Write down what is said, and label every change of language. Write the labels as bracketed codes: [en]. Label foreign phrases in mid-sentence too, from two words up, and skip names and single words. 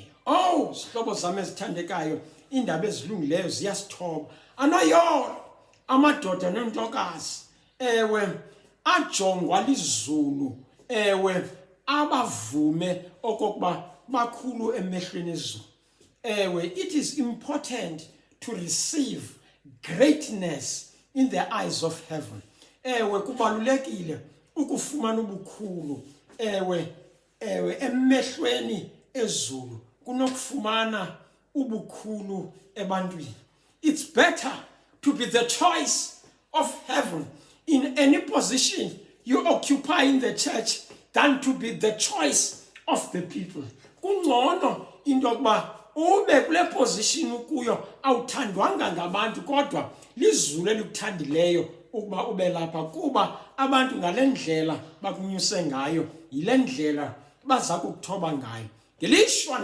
[xh] Zihlobo zami ezithandekayo, iindaba ezilungileyo ziyasithoba. Anoyolo amadoda nentokazi ajongwa lizulu, abavume okokuba bakhulu emehlweni ezulu. [en] It is important to receive greatness in the eyes of heaven. [xh] Kubalulekile ukufumana ubukhulu emehlweni ezulu kunokufumana ubukhulu ebantwini. [en] It's better to be the choice of heaven in any position you occupy in the church than to be the choice of the people. [xh] Kungcono into yokuba ube kule position ukuyo awuthandwanga ngabantu kodwa lizulu elikuthandileyo ukuba ube lapha, kuba abantu ngale ndlela bakunyuse ngayo yile ndlela baza kukuthoba ngayo.